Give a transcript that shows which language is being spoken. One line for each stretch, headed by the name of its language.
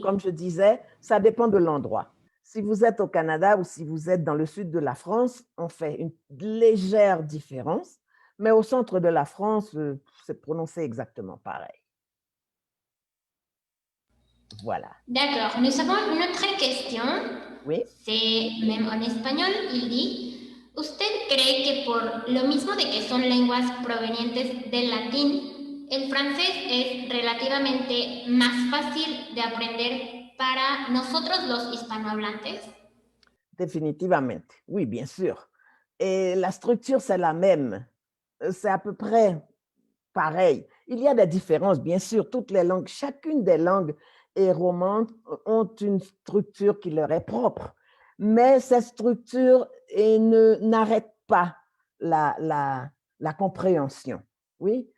French: comme je disais, ça dépend de l'endroit. Si vous êtes au Canada ou si vous êtes dans le sud de la France, on fait une légère différence, mais au centre de la France, c'est prononcé exactement pareil. Voilà. D'accord, nous avons une autre question. Oui. C'est même en español, il dit,
Spanish: ¿usted cree que por lo mismo de que son lenguas provenientes del latín, el francés es relativamente más fácil de aprender para nosotros los hispanohablantes?
French: Définitivement. Oui, bien sûr. Et la structure, c'est la même. C'est à peu près pareil. Il y a des différences, bien sûr. Toutes les langues, chacune des langues et romandes ont une structure qui leur est propre. Mais cette structure n'arrête pas la compréhension. Oui.